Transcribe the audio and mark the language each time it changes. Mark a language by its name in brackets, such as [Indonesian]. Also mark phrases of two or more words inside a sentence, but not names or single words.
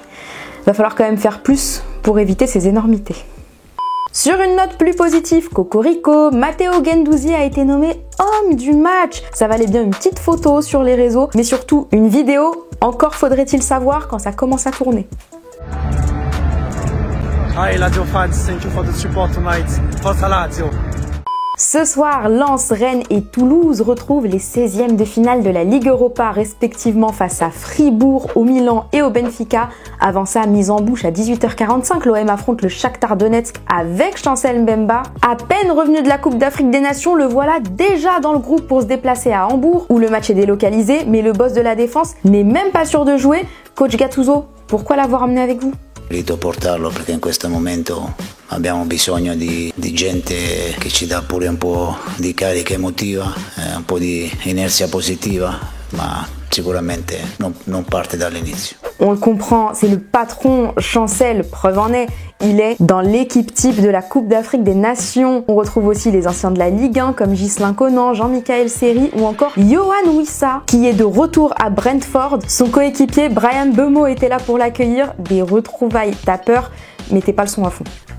[French] Va falloir quand même faire plus pour éviter ces énormités. Sur une note plus positive, Cocorico, Matteo Guendouzi a été nommé homme du match. Ça valait bien une petite photo sur les réseaux, mais surtout une vidéo. Encore faudrait-il savoir quand ça commence à tourner. [English] Hi Lazio fans, thank you for the support tonight. [Italian] Forza Lazio. [French] Ce soir, Lens, Rennes et Toulouse retrouvent les 16e de finale de la Ligue Europa, respectivement face à Fribourg, au Milan et au Benfica. Avant ça, mise en bouche à 18h45, l'OM affronte le Shakhtar Donetsk avec Chancel Mbemba. À peine revenu de la Coupe d'Afrique des Nations, le voilà déjà dans le groupe pour se déplacer à Hambourg, où le match est délocalisé, mais le boss de la défense n'est même pas sûr de jouer. Coach Gattuso, pourquoi l'avoir emmené avec vous? [Italian] Portarlo perché in questo momento abbiamo bisogno di gente che ci dà pure un po' di carica emotiva, un po' di inerzia positiva, ma sicuramente non parte dall'inizio. [French] On le comprend, c'est le patron Chancel, preuve en est, il est dans l'équipe type de la Coupe d'Afrique des Nations. On retrouve aussi les anciens de la Ligue 1 comme Ghislain Conan, Jean-Michael Seri ou encore Yohan Wissa qui est de retour à Brentford. Son coéquipier Brian Bemo était là pour l'accueillir. Des retrouvailles tapeurs, mettez pas le son à fond.